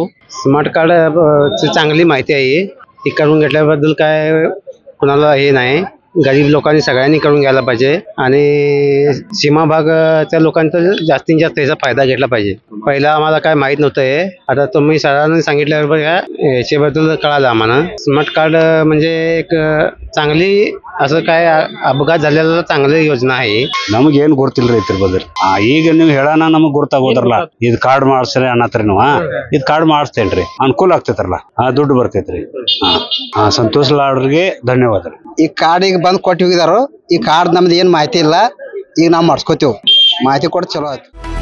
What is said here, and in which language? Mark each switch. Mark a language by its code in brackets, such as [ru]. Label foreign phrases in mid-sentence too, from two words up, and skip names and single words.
[en] smart card [mr] ची चांगली माहिती आहे, ती करून घेतल्याबद्दल काय कुणाला हे नाही, गरीब लोकांनी सगळ्यांनी करून घ्यायला पाहिजे आणि सीमा भागाच्या लोकांचा जास्तीत जास्त त्याचा फायदा घेतला पाहिजे। पहिला आम्हाला काय माहित नव्हतं हे, आता तुम्ही सरांनी सांगितल्यावर याच्याबद्दल कळालं आम्हाला। [en] smart card [mr] म्हणजे एक चांगली असं काय अपघात झालेला चांगली योजना आहे। [kn] ನಮಗೆ ಏನು ಗೊತ್ತಿಲ್ಲ ರೈತರ ಬದಲು ಈಗ ನೀವು ಹೇಳೋಣ ನಮಗೆ ಗೊತ್ತಾಗೋದ್ರಲ್ಲ, ಇದು ಕಾರ್ಡ್ ಮಾಡಿಸ್ರಿ ಅನ್ನತ್ರಿ ನೀವು ಇದು ಕಾರ್ಡ್ ಮಾಡಿಸ್ತೇನ್ರಿ ಅನುಕೂಲ ಆಗ್ತೈತ್ರಲ್ಲ, ದುಡ್ಡು ಬರ್ತೈತ್ರಿ। ಸಂತೋಷ್ ಲಾಡ್ರಿಗೆ ಧನ್ಯವಾದ। ಈ ಕಾರ್ಡ್ ಈಗ ಬಂದು ಕೊಟ್ಟು ಹೋಗಿದಾರು, ಈ ಕಾರ್ಡ್ ನಮ್ದು ಏನು ಮಾಹಿತಿ ಇಲ್ಲ, ಈಗ ನಾವು ಮಾಡಿಸ್ಕೋತೀವಿ, ಮಾಹಿತಿ ಕೊಟ್ಟು ಚಲೋ ಆಯ್ತು।